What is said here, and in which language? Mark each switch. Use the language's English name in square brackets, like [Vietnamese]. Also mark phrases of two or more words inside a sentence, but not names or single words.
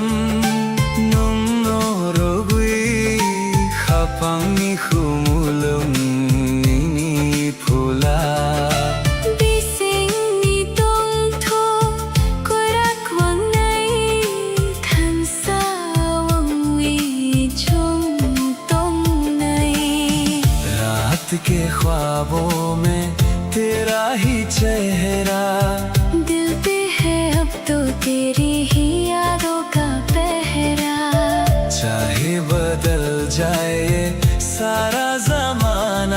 [Kok Borok] nung norogui khapang ni khumulung ni phula Bising ni tong tho korak wang nai than sa wang wi chung tong nai। [Hindi] रात के ख्वाबों में तेरा ही चेहरा दिल पे है अब तो तेरी ही यादों का पहरा। चाहे बदल जाए सारा जमाना